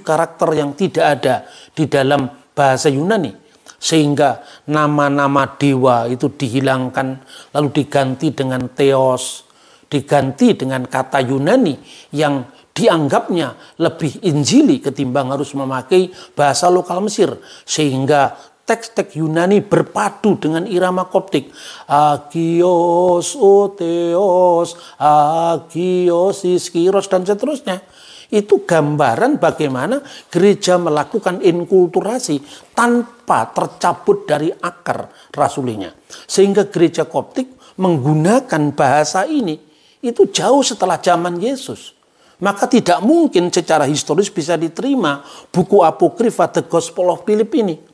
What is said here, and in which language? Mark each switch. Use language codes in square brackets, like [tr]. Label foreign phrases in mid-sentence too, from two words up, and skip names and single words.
[id] karakter yang tidak ada di dalam bahasa Yunani, sehingga nama-nama dewa itu dihilangkan lalu diganti dengan theos, diganti dengan kata Yunani yang dianggapnya lebih injili ketimbang harus memakai bahasa lokal Mesir, sehingga teks-teks Yunani berpadu dengan irama Koptik. [el] Άγιος, ο Θεός, άγιος, ισχυρός, [id] dan seterusnya. Itu gambaran bagaimana gereja melakukan inkulturasi tanpa tercabut dari akar rasulinya. Sehingga gereja Koptik menggunakan bahasa ini itu jauh setelah zaman Yesus. Maka tidak mungkin secara historis bisa diterima buku apokrifa The Gospel of Philip ini.